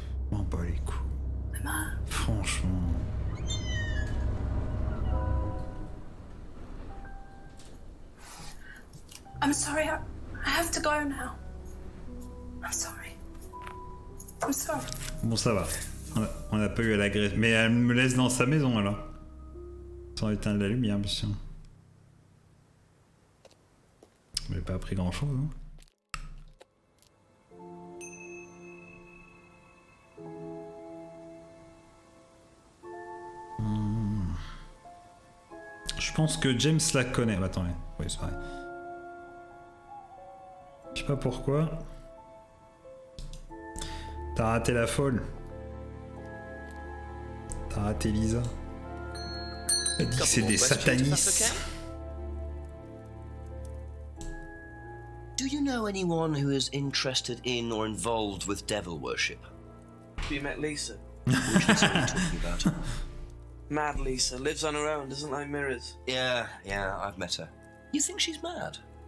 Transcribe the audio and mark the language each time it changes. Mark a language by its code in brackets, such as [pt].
[fr] M'en bats les couilles. [en] I'm her. [fr] Franchement. [en] I'm sorry, I have to go now. I'm sorry. I'm sorry. [fr] Bon, ça va. On n'a pas eu à l'agresser. Mais elle me laisse dans sa maison alors. Sans éteindre la lumière, bien sûr. J'ai pas appris grand chose. Hein. Je pense que James la connaît. Bah, attendez. Oui, c'est vrai. Je sais pas pourquoi. T'as raté la folle. T'as raté Lisa. Elle dit que c'est des satanistes. [en] Do you know anyone who is interested in or involved with devil worship? Have you met Lisa? Which Lisa are you talking about? Mad Lisa, lives on her own, doesn't like mirrors. Yeah, I've met her. You think she's mad?